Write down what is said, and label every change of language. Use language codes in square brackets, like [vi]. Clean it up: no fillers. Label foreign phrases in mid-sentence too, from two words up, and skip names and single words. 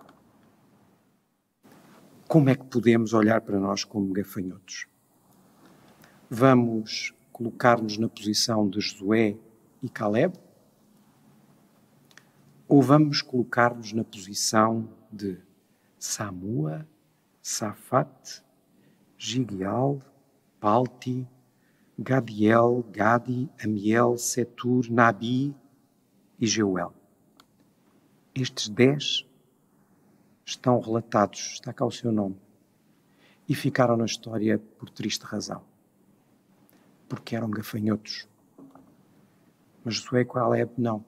[pt] Como é que podemos olhar para nós como gafanhotos? Vamos colocar-nos na posição de Josué e Caleb? Ou vamos colocar-nos na posição de Samua, Safate, Gideal, Palti, Gadiel, Gadi, Amiel, Setur, Nabi e Jeuel. Estes 10 estão relatados, está cá o seu nome, e ficaram na história por triste razão, porque eram gafanhotos. Mas Josué e Caleb não.